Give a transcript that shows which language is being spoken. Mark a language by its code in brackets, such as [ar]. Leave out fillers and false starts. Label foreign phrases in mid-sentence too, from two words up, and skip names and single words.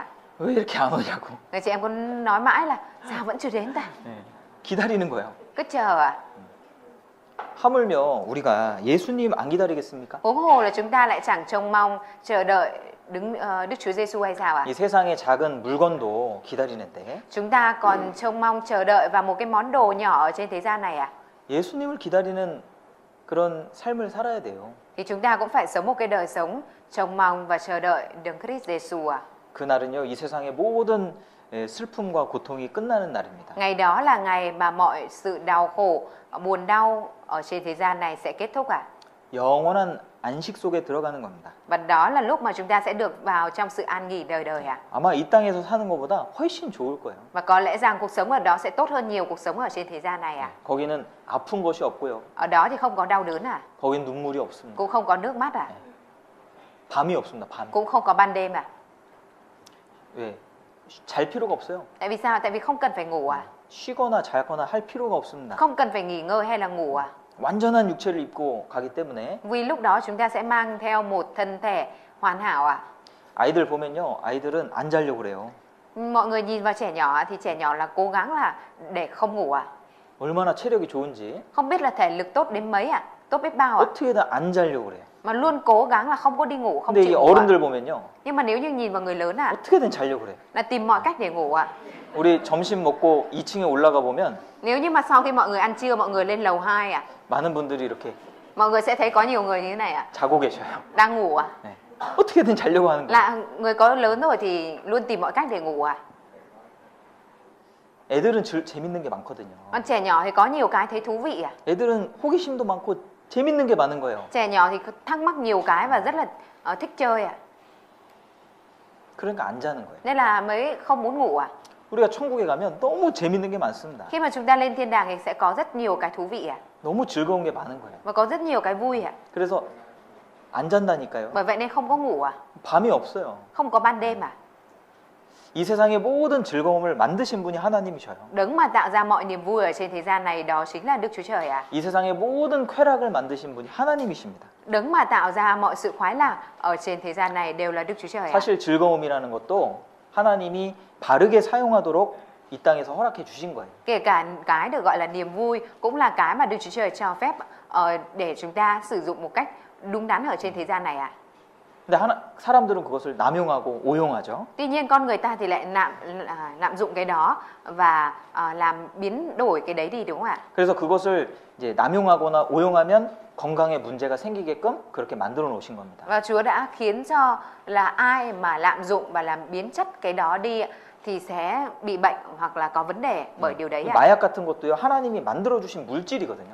[ko] 왜 이렇게 안 오냐고. [vi] Người chị em có nói mãi là sao vẫn chưa đến ta? [ko] 예, 기다리는 거예요. [vi] Cứ chờ ạ. [ko] 하물며 우리가 예수님 안 기다리겠습니까? [vi] Huống hồ là chúng ta lại chẳng trông mong chờ đợi Đức Chúa Giêsu hay sao ạ? [ko] 이 세상의 작은 물건도 기다리는데 [vi] Chúng ta còn trông mong chờ đợi vào một cái món đồ nhỏ ở trên thế gian này ạ. [ko] 예수님을 기다리는 그런 삶을 살아야 돼요. [vi] Thì chúng ta cũng phải sống một cái đời sống trông mong và chờ đợi Đấng Christ Giêsu ạ. [ko] 그날은요, 이 세상의 모든 슬픔과 고통이 끝나는 날입니다. [vi] Ngày đó là ngày mà mọi sự đau khổ, buồn đau ở trên thế gian này sẽ kết thúc ạ. [ko] 영원한 안식 속에 들어가는 겁니다. [vi] Và đó là lúc mà chúng ta sẽ được vào trong sự an nghỉ đời đời ạ. [ko] 아마 이 땅에서 사는 것보다 훨씬 좋을 거예요. [vi] Và có lẽ rằng cuộc sống ở đó sẽ tốt hơn nhiều cuộc sống ở trên thế gian này ạ. [ko] 거기는 아픈 것이 없고요. [vi] Ở đó thì không có đau đớn ạ, [ko] 거긴 눈물이 없습니다. [vi] cũng không có nước mắt ạ, [ko] 밤이 없습니다. 밤. [vi] cũng không có ban đêm ạ. [ko] 왜? 잘 필요가 없어요. [vi] Tại vì sao? Tại vì không cần phải ngủ ạ. [ko] 쉬거나 자거나 할 필요가 없습니다. [vi] Không cần phải nghỉ ngơi hay là ngủ ạ. [ko] 완전한 육체를 입고 가기 때문에 [vi] Vì lúc đó chúng ta sẽ mang theo một thân thể hoàn hảo ạ. [ko] 아이들 보면요. 아이들은 안 자려고 그래요. [vi] Mọi người nhìn vào trẻ nhỏ thì trẻ nhỏ là cố gắng là để không ngủ ạ. [ko] 얼마나 체력이 좋은지 [vi] Không biết là thể lực tốt đến mấy ạ, tốt biết bao ạ. [ko] 어떻게든 안 자려고 그래요. [vi] Mà luôn cố gắng là không có đi ngủ, không [ko] 근데 이 [vi] chịu ngủ ạ. [ko] 어른들 보면요. [vi] Nhưng mà nếu như nhìn vào người lớn ạ, [ko] 어떻게든 자려고 그래요. [vi] là tìm mọi cách để ngủ ạ. [ko] 우리 점심 먹고 2층에 올라가 보면 [vi] Nếu như mà sau khi mọi người ăn trưa, mọi người lên lầu 2 ạ, [ko] 많은 분들이 이렇게 [vi] mọi người sẽ thấy có nhiều người như thế này ạ, [ko] 자고 계셔요. [vi] đang ngủ ạ. [ko] 네. 어떻게든 자려고 하는 거예요. [vi] Là người có lớn rồi thì luôn tìm mọi cách để ngủ ạ. [ko] 애들은 재밌는 게 많거든요. [vi] Còn trẻ nhỏ thì có nhiều cái thấy thú vị ạ. [ko] 애들은 호기심도 많고 재밌는 게 많은 거예요. [vi] Trẻ nhỏ thì thắc mắc nhiều cái và rất là thích chơi ạ. [ko] 그러니까 안 자는 거예요. [vi] Nên là mới không muốn ngủ ạ. [ko] 우리가 천국에 가면 너무 재밌는 게 많습니다. [vi] Khi mà chúng ta lên thiên đàng thì sẽ có rất nhiều cái thú vị ạ. [ko] 너무 즐거운 게 많은 거예요. [vi] Và có rất nhiều cái vui ạ. [ko] 그래서 안 잔다니까요. [vi] Bởi vậy nên không có ngủ ạ. [ko] 밤이 없어요. [vi] Không có ban đêm ạ. [ko] 이 세상의 모든 즐거움을 만드신 분이 하나님이셔요. [vi] Đấng mà tạo ra mọi niềm vui ở trên thế gian này đó chính là Đức Chúa Trời ạ. [ko] 이 세상의 모든 쾌락을 만드신 분이 하나님이십니다. [vi] Đấng mà tạo ra mọi sự khoái lạc ở trên thế gian này đều là Đức Chúa Trời ạ. [ko] 사실 즐거움이라는 것도 하나님이 바르게 사용하도록 이 땅에서 허락해 주신 거예요. [vi] Kể cả cái được gọi là niềm vui cũng là cái mà Đức Chúa Trời cho phép để chúng ta sử dụng một cách đúng đắn ở trên thế gian này ạ. [ko] 근데 사람들은 그것을 남용하고 오용하죠. [vi] Tuy nhiên con người ta thì lại lạm dụng cái đó và làm biến đổi cái đấy đi, đúng không ạ? [ko] 그래서 그것을 이제 남용하거나 오용하면 건강에 문제가 생기게끔 그렇게 만들어 놓으신 겁니다. [vi] Và Chúa đã khiến cho là ai mà lạm dụng và làm biến chất cái đó đi thì sẽ bị bệnh hoặc là có vấn đề bởi điều đấy ạ. [ko] 마약 같은 것도요, 하나님이 만들어 주신 물질이거든요.